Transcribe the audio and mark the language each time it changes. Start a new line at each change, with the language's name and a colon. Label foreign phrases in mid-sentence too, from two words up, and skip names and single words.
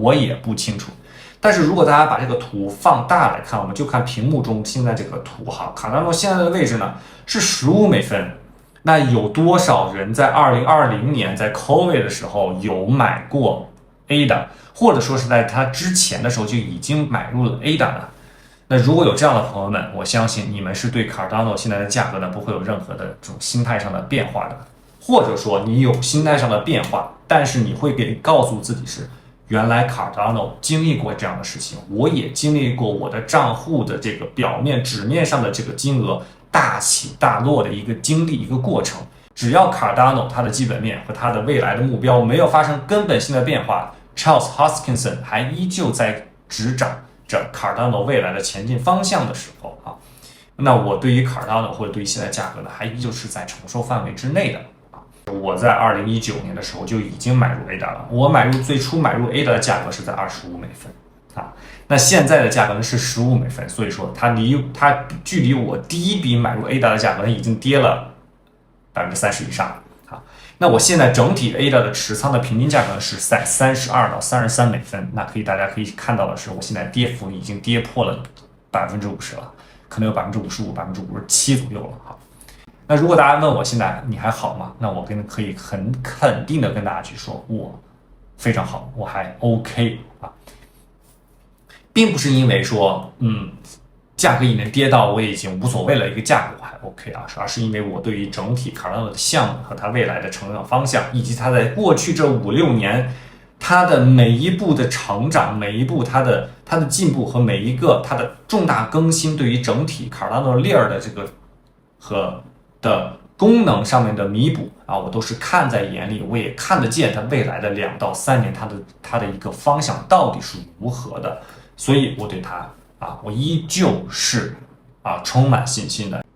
Chinese: 我也不清楚。但是如果大家把这个图放大来看，我们就看屏幕中现在这个图哈，Cardano现在的位置呢是$15。那有多少人在2020年在 COVID 的时候有買过 ADA， 或者說是在它之前的時候就已經買入了 ADA 呢？那如果有這樣的朋友們，我相信你們是對 Cardano 現在的價格呢不會有任何的這種心態上的變化的，或者說你有心態上的變化，但是你會給告訴自己是原來 Cardano 經歷過這樣的事情，我也經歷過我的賬戶的這個表面紙面上的這個金額大起大落的一個經歷一個過程。只要 Cardano 它的基本面和它的未來的目標沒有發生根本性的變化， Charles Hoskinson 還依舊在執掌着 Cardano 未來的前進方向的時候啊，那我對於 Cardano 或者對於現在價格呢，還依舊是在承受範圍之內的啊。我在2019年的時候就已經買入 ADA 了，我最初買入 ADA 的價格是在$25啊，那現在的價格呢是$15，所以說它距離我第一筆買入 ADA 的價格呢已經跌了30%以上啊。那我現在整體 ADA 的持倉的平均價格是在$32到$33，那大家可以看到的是，我現在跌幅已經跌破了50%了，可能有55%、57%左右了哈。那如果大家問我現在你還好嗎？那我可以很肯定的跟大家去說，我非常好，我還 OK 啊，並不是因為說價格已經跌到我已經無所謂了一個價格我還 OK 啊，而是因為我對於整體 Cardano 的項目和它未來的成長方向，以及它在過去這5-6 年它的每一步的成長，每一步它的進步和每一個它的重大更新，對於整體 Cardano layer 的這個和的功能上面的彌補啊，我都是看在眼裡，我也看得見它未來的2到3年它的一個方向到底是如何的，所以我對它我依舊是充滿信心的。